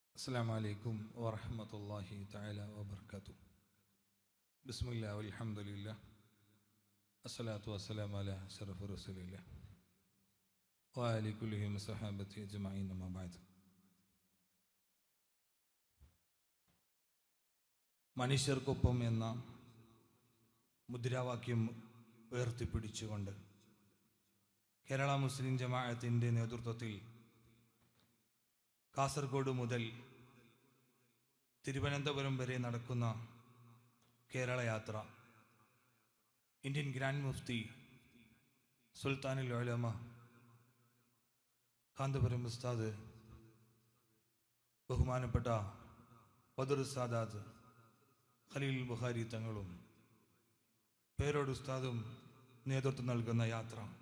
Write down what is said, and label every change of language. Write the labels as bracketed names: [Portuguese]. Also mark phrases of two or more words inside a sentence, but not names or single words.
[Arabic] السلام عليكم ورحمة الله تعالى وبركاته. بسم الله والحمد لله الصلاة والسلام على أشرف رسول الله وآل كلهم صحابته أجمعين أما بعد. [Malayalam] മനുഷ്യർക്കൊപ്പം എന്ന മുദ്രാവാക്യം ഉയർത്തിപ്പിടിച്ചുകൊണ്ട് കേരള മുസ്ലിം ജമാഅത്തിൻ്റെ നേതൃത്വത്തിൽ കാസർഗോഡ് മുതൽ തിരുവനന്തപുരം വരെ നടക്കുന്ന കേരള യാത്ര ഇന്ത്യൻ ഗ്രാൻഡ് മുഫ്തി സുൽത്താനുൽ ഉലമ കാന്തപുരം ഉസ്താദ് ബഹുമാനപ്പെട്ട ബദർ സാദാത്ത് ഖലീൽ ബുഖാരി തങ്ങളും പേരോട് ഉസ്താദും നേതൃത്വം നൽകുന്ന യാത്ര,